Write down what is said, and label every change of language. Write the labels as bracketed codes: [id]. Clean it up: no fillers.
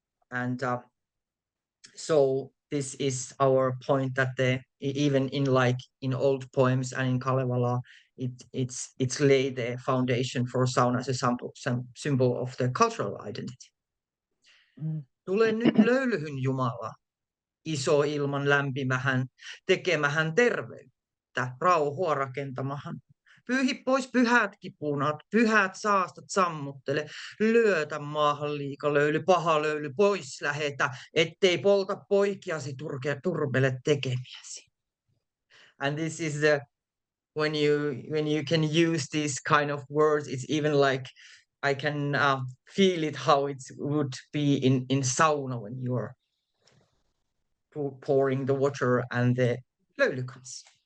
[en] And so this is our point, that even in old poems and in Kalevala, it's laid the foundation for sauna as a symbol of the cultural identity. [fi] Tule nyt löylyhyn Jumala, iso ilman lämpimähän, tekemähän terveyttä, rauhoa rakentamahan. Pyyhi pois pyhät kipunat, pyhät saastat sammuttele, lyötä maahan liika löyly, paha löyly, pois lähetä, ettei polta poikiasi turmele tekemiäsi. [en] And this is when you can use these kind of words, it's even like I can feel it how it would be in sauna when you are pouring the water and the löyly comes.